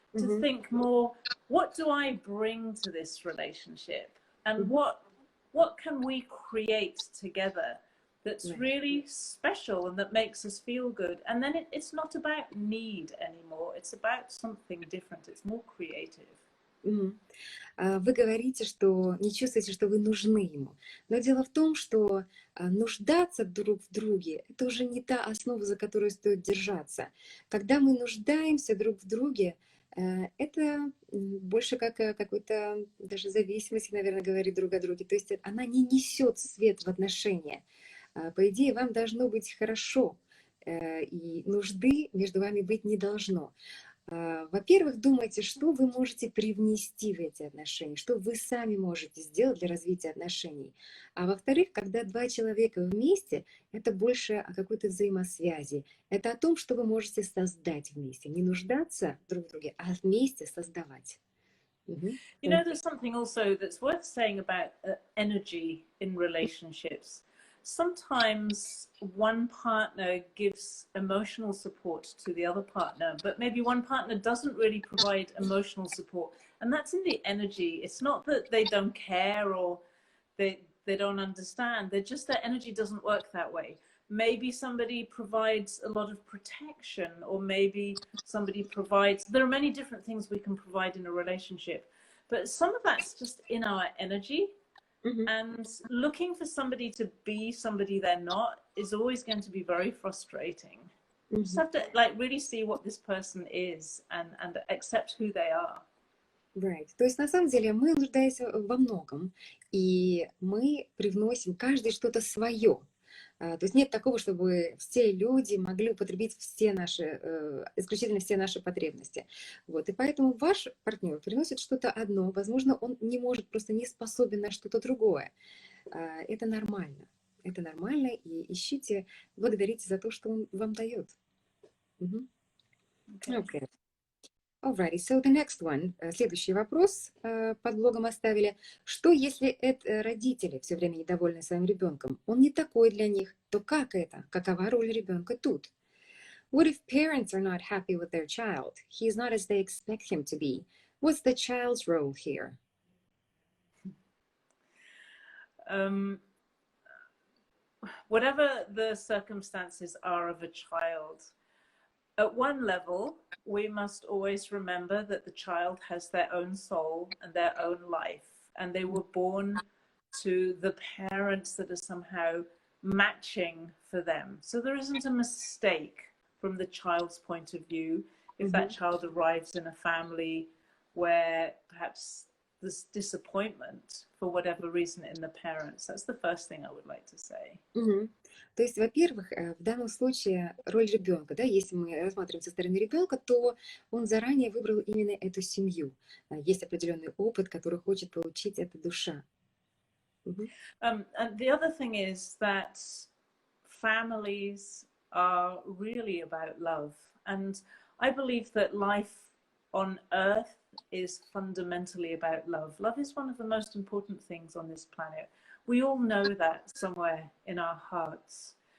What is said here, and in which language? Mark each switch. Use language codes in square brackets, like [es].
[en] To think more, what do I bring to this relationship, and what can we create together that's really special and that makes us feel good? And then it's not about need anymore, it's about something different, it's more creative. [ru] Вы говорите, что не чувствуете, что вы нужны ему. Но дело в том, что нуждаться друг в друге — это уже не та основа, за которую стоит держаться. Когда мы нуждаемся друг в друге, это больше как какой-то даже зависимости, наверное, говорит друг о друге. То есть она не несет свет в отношения. По идее, вам должно быть хорошо, и нужды между вами быть не должно. Во-первых, думайте, что вы можете привнести в эти отношения, что вы сами можете сделать для развития отношений. А во-вторых, когда два человека вместе, это больше о какой-то взаимосвязи. Это о том, что вы можете создать вместе. Не нуждаться друг в друге, а вместе создавать. [en] You know, there's something also that's worth saying about energy in relationships. Sometimes one partner gives emotional support to the other partner, but maybe one partner doesn't really provide emotional support. And that's in the energy. It's not that they don't care or they don't understand. They're just, their energy doesn't work that way. Maybe somebody provides a lot of protection, or maybe somebody provides, there are many different things we can provide in a relationship, but some of that's just in our energy. And looking for somebody to be somebody they're not is always going to be very frustrating. You just have to like really see what this person is and accept who they are. Right. [ru] То есть на самом деле мы нуждаемся во многом, и мы привносим каждый что-то свое. То есть нет такого, чтобы все люди могли употребить все наши, исключительно все наши потребности. Вот. И поэтому ваш партнер приносит что-то одно, возможно, он не может, просто не способен на что-то другое. Это нормально. Это нормально, и ищите, благодарите за то, что он вам дает. [en] Okay. Alrighty, so the next one. [ru] Следующий вопрос под блогом оставили. Что, если это родители все время недовольны своим ребенком? Он не такой для них. То как это? Какова роль ребенка тут? [en] What if parents are not happy with their child? He is not as they expect him to be. What's the child's role here? Whatever the circumstances are of a child, at one level, we must always remember that the child has their own soul and their own life, and they were born to the parents that are somehow matching for them. So there isn't a mistake from the child's point of view if that child arrives in a family where perhaps there's disappointment for whatever reason in the parents. That's the first thing I would like to say. [ru] То есть, во-первых, в данном случае роль ребенка, да, если мы рассматриваем со стороны ребенка, то он заранее выбрал именно эту семью. Есть определенный опыт, который хочет получить эта душа. [en] And the other thing is that families are really about love. And I believe that life on earth is fundamentally about love. Love is one of the most important things on this planet. We all know that somewhere in our hearts.